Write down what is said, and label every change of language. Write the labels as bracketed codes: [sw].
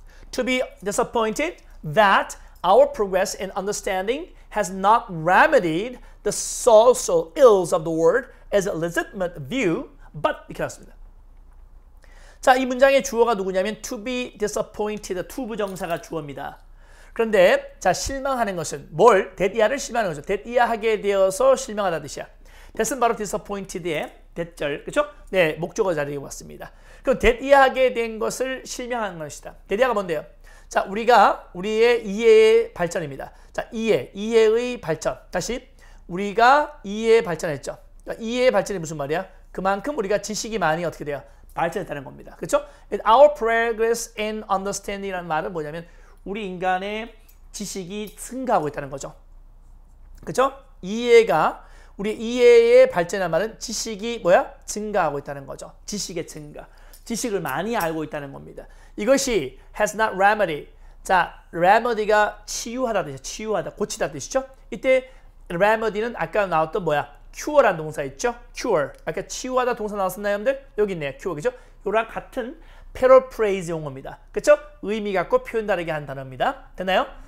[en] To be disappointed that our progress in understanding has not remedied the social ills of the world as a legitimate view, but [ko] 이렇게 나왔습니다. 자, 이 문장의 주어가 누구냐면 [en] to be disappointed, [ko] to 부정사가 주어입니다. 그런데 자, 실망하는 것은 뭘? that이야를 실망하는 거죠. that이야하게 되어서 실망하다 뜻이야. that은 바로 disappointed의 that절, 그렇죠? 네, 목적어 자리에 왔습니다. 그럼 that이야하게 된 것을 실망하는 것이다. that이야가 뭔데요? 자, 우리의 이해의 발전입니다. 자, 이해의 발전. 다시 우리가 이해의 발전했죠. 그러니까 이해의 발전이 무슨 말이야? 그만큼 우리가 지식이 많이 어떻게 돼요? 발전했다는 겁니다. 그렇죠? [en] Our progress in understanding [ko] 이라는 말은 뭐냐면 우리 인간의 지식이 증가하고 있다는 거죠. 그렇죠? 우리 이해의 발전이라는 말은 지식이 증가하고 있다는 거죠. 지식의 증가. 지식을 많이 알고 있다는 겁니다. 이것이 [en] has not remedy. [ko] 자, remedy가 치유하다 뜻이죠. 치유하다, 고치다 뜻이죠. 이때 remedy는 아까 나왔던 뭐야? cure라는 동사 있죠? [en] cure. [ko] 아까 치유하다 동사 나왔었나요, 여러분들? 여기 있네요. cure, 그죠? 이랑 같은 paraphrase 용어입니다. 그렇죠? 의미 갖고 표현 다르게 한 단어입니다. 됐나요?